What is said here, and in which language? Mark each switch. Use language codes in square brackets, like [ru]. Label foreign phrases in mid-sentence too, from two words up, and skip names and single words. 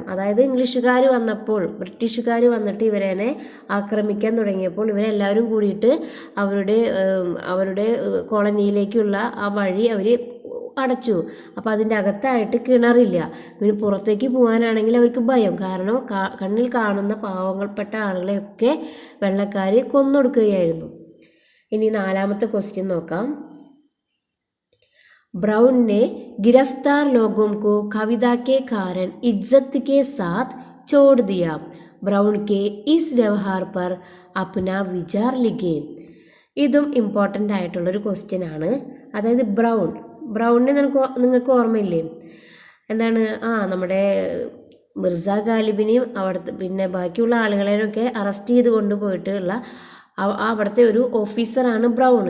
[ml] അതായത് ഇംഗ്ലീഷുകാർ വന്നപ്പോൾ, ബ്രിട്ടീഷുകാർ വന്നിട്ട് ഇവരെ ആക്രമിക്കാൻ തുടങ്ങിയപ്പോൾ ഇവരെല്ലാവരും കൂടിയിട്ട് അവരുടെ കോളനിയിലേക്കുള്ള ആ വഴി അവർ അടച്ചു. അപ്പോൾ അതിൻ്റെ അകത്തായിട്ട് കിണറില്ല. പിന്നെ പുറത്തേക്ക് പോകാനാണെങ്കിൽ അവർക്ക് ഭയം, കാരണം കണ്ണിൽ കാണുന്ന പാവങ്ങൾപ്പെട്ട ആളുകളെയൊക്കെ വെള്ളക്കാർ കൊന്നൊടുക്കുകയായിരുന്നു. ഇനി നാലാമത്തെ ക്വസ്റ്റ്യൻ നോക്കാം. [hi] ब्राउन ने गिरफ्तार लोगों को कविता के कारण इज्जत के साथ छोड़ दिया. ब्राउन के इस व्यवहार पर अपना विचार लिखे. [ml] ഇതും ഇമ്പോർട്ടൻ്റ് ആയിട്ടുള്ളൊരു ക്വസ്റ്റ്യൻ ആണ്. അതായത് ബ്രൗണിനെ നിങ്ങൾക്ക് ഓർമ്മയില്ലേ? എന്താണ്? നമ്മുടെ മിർസ ഗാലിബിനെയും അവിടുത്തെ പിന്നെ ബാക്കിയുള്ള ആളുകളെയൊക്കെ അറസ്റ്റ് ചെയ്ത് കൊണ്ടുപോയിട്ടുള്ള അവിടുത്തെ ഒരു ഓഫീസറാണ് ബ്രൗൺ.